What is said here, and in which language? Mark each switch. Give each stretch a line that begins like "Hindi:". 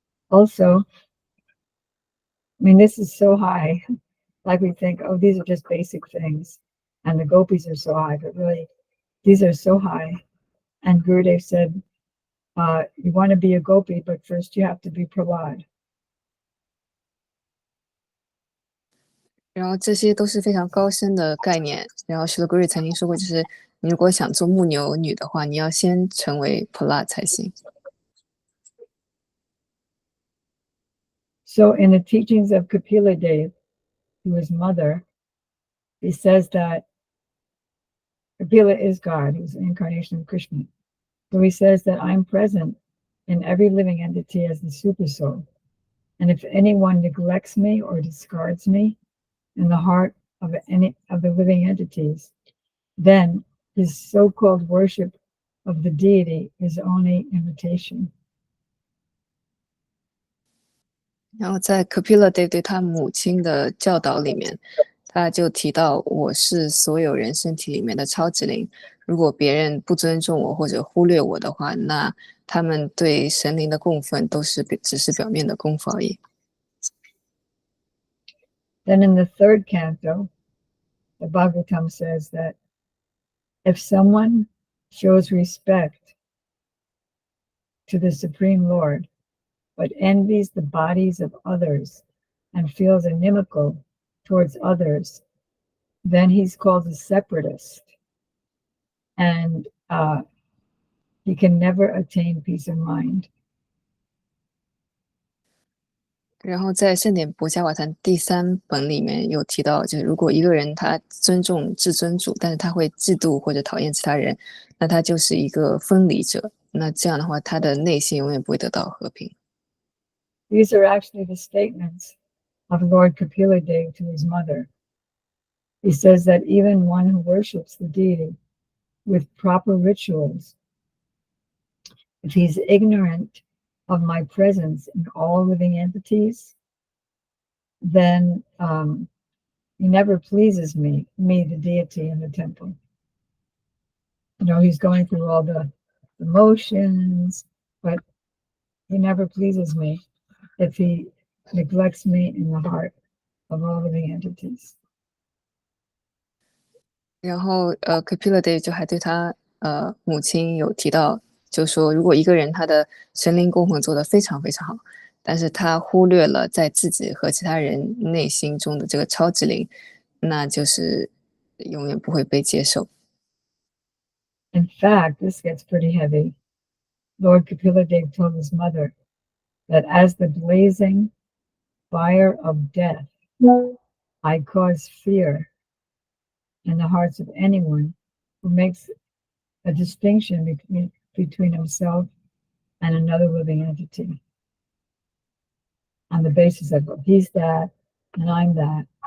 English: Also, I mean, this is so high. Like we think, oh, these are just basic things, and the gopis are so high, but really, these are so high. And Gurudev said, you want to be a gopi, but first you have to be Prahlad.
Chinese: 然后这些都是非常高深的概念。然后 Srila Guru 曾经说过，就是你如果想做牧牛女的话，你要先成为 Prahlad 才行。
English: So in the teachings of Kapila Dev, to his mother, he says that Kapila is God, he's an incarnation of Krishna. So he says that I'm present in every living entity as the super soul. And if anyone neglects me or discards me in the heart of any of the living entities, then his so-called worship of the deity is only imitation.
Chinese: 然后在 Kapila Dev 对他母亲的教导里面，他就提到我是所有人身体里面的超指灵。如果别人不尊重我或者忽略我的话，那他们对神灵的供奉都是只是表面的功夫而已。
English: Then in the third canto, the Bhagavatam says that if someone shows respect to the Supreme Lord, but envies the bodies of others and feels inimical towards others, then he's called a separatist. And he can never attain peace of mind.
Chinese: 然后在圣典博伽瓦坛第3本里面有提到，就是如果一个人他尊重至尊主，但是他会嫉妒或者讨厌其他人，那他就是一个分离者。那这样的话，他的内心永远不会得到和平。
English: These are actually the statements of Lord Kapila Dev to his mother. He says that even one who worships the deity with proper rituals, if he's ignorant of my presence in all living entities, then he never pleases me, the deity in the temple. You know, he's going through all the motions, but he never pleases me if he neglects me in the heart of all living entities.
Chinese: 然后Kapila Dev 就还对他母亲有提到，就说如果一个人他的神灵供奉做得非常非常好，但是他忽略了在自己和其他人内心中的这个超指灵，那就是永远不会被接受。
English: In fact, this gets pretty heavy. Lord Kapila Dev told his mother that as the blazing fire of death, I cause fear in the hearts of anyone who makes a distinction between himself and another living entity on the basis of, well, he's that and I'm that.